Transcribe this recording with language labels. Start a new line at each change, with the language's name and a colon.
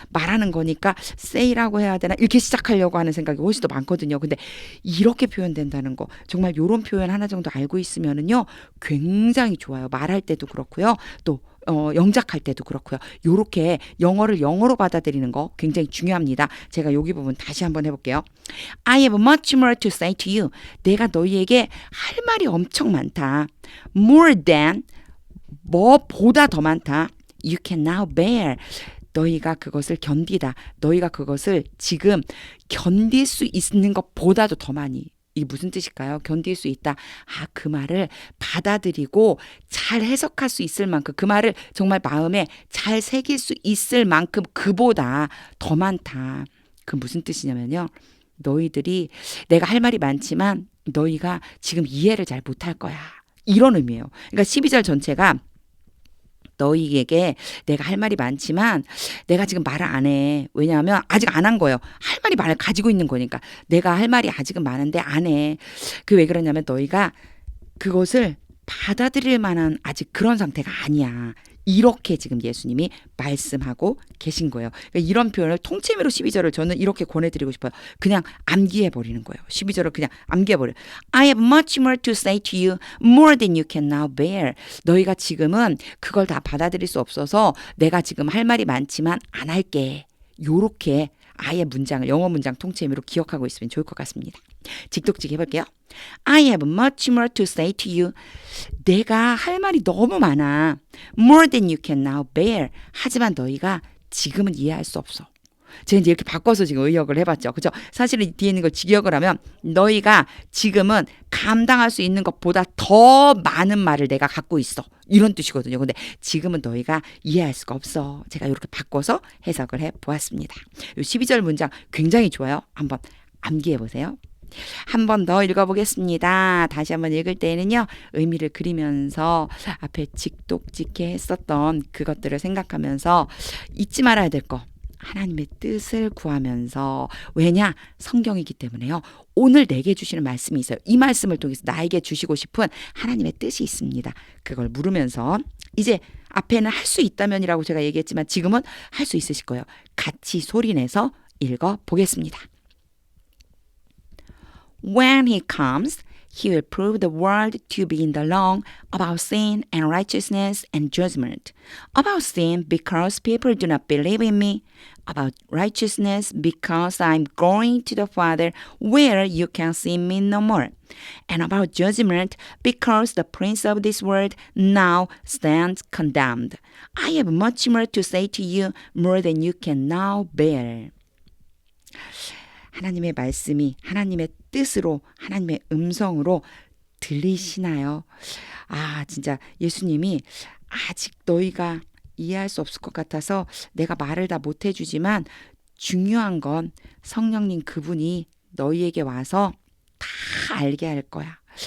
Korean: 말하는 거니까 say라고 해야 되나? 이렇게 시작하려고 하는 생각이 훨씬 더 많거든요. 근데 이렇게 표현된다는 거 정말 이런 표현 하나 정도 알고 있으면은요 굉장히 좋아요. 말할 때도 그렇고요. 또 영작할 때도 그렇고요. 요렇게 영어를 영어로 받아들이는 거 굉장히 중요합니다. 제가 여기 부분 다시 한번 해볼게요.
English: I have much more to say to you.
Korean: 내가 너희에게 할 말이 엄청 많다.
English: More than,
Korean: 뭐보다 더 많다.
English: You can now bear.
Korean: 너희가 그것을 견디다. 너희가 그것을 지금 견딜 수 있는 것보다도 더 많이. 이게 무슨 뜻일까요? 견딜 수 있다. 그 말을 받아들이고 잘 해석할 수 있을 만큼, 그 말을 정말 마음에 잘 새길 수 있을 만큼 그보다 더 많다. 그 무슨 뜻이냐면요. 너희들이, 내가 할 말이 많지만 너희가 지금 이해를 잘 못할 거야. 이런 의미예요. 그러니까 12절 전체가 너희에게 내가 할 말이 많지만 내가 지금 말을 안 해. 왜냐하면 아직 안 한 거예요. 할 말이 많을 가지고 있는 거니까. 내가 할 말이 아직은 많은데 안 해. 그 왜 그러냐면 너희가 그것을 받아들일 만한 아직 그런 상태가 아니야. 이렇게 지금 예수님이 말씀하고 계신 거예요. 그러니까 이런 표현을 통째미로 12절을 저는 이렇게 권해드리고 싶어요. 그냥 암기해버리는 거예요. 12절을 그냥 암기해버려요.
English: I have much more to say to you, more than you can now bear.
Korean: 너희가 지금은 그걸 다 받아들일 수 없어서 내가 지금 할 말이 많지만 안 할게. 요렇게 아예 문장을, 영어 문장 통째미로 기억하고 있으면 좋을 것 같습니다. 직독직 해볼게요.
English: I have much more to say to you.
Korean: 내가 할 말이 너무 많아.
English: More than you can now bear.
Korean: 하지만 너희가 지금은 이해할 수 없어. 제가 이제 이렇게 바꿔서 지금 의역을 해봤죠. 그죠? 사실은 뒤에 있는 걸 직역을 하면 너희가 지금은 감당할 수 있는 것보다 더 많은 말을 내가 갖고 있어. 이런 뜻이거든요. 근데 지금은 너희가 이해할 수가 없어. 제가 이렇게 바꿔서 해석을 해보았습니다. 이 12절 문장 굉장히 좋아요. 한번 암기해보세요. 한 번 더 읽어보겠습니다. 다시 한번 읽을 때에는요. 의미를 그리면서 앞에 직독직해 했었던 그것들을 생각하면서 잊지 말아야 될 거. 하나님의 뜻을 구하면서, 왜냐? 성경이기 때문에요. 오늘 내게 주시는 말씀이 있어요. 이 말씀을 통해서 나에게 주시고 싶은 하나님의 뜻이 있습니다. 그걸 물으면서 이제 앞에는 할 수 있다면이라고 제가 얘기했지만 지금은 할 수 있으실 거예요. 같이 소리내서 읽어보겠습니다.
English: When he comes, he will prove the world to be in the wrong about sin and righteousness and judgment. About sin because people do not believe in me. About righteousness because I'm going to the Father where you can see me no more. And about judgment because the prince of this world now stands condemned. I have much more to say to you, more than you can now bear.
Korean: 하나님의 말씀이 하나님의 뜻으로, 하나님의 음성으로 들리시나요? 진짜 예수님이 아직 너희가 이해할 수 없을 것 같아서 내가 말을 다 못 해주지만 중요한 건 성령님 그분이 너희에게 와서 다 알게 할 거야.